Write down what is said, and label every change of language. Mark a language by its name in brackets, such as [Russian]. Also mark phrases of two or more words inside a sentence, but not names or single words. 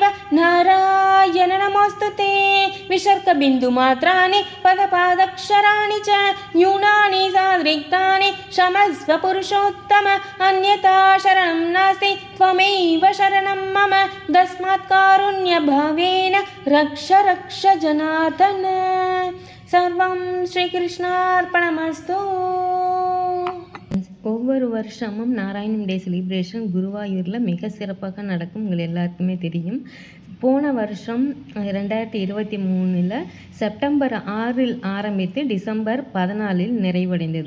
[Sanskrit] नारायण नमोऽस्तु ते विसर्गबिन्दुमात्राणि पदपादक्षराणि च न्यूनानि सादृक्तानि क्षमस्व पुरुषोत्तम अन्यथा शरणं नास्ति त्वमेव शरणं मम तस्मात् कारुण्यभावेन रक्ष रक्ष जनार्दन सर्वं श्रीकृष्णार्पणमस्तु [Tamil] ஒவ்வொரு வருஷமும் நாராயணம் [English] day celebration [Tamil] குருவாயூரில் மிக சிறப்பாக நடக்கும். உங்கள் எல்லாருக்குமே தெரியும். போன வருஷம் 2023 செப்டம்பர் 6 ஆரம்பித்து டிசம்பர் 14 நிறைவடைந்தது.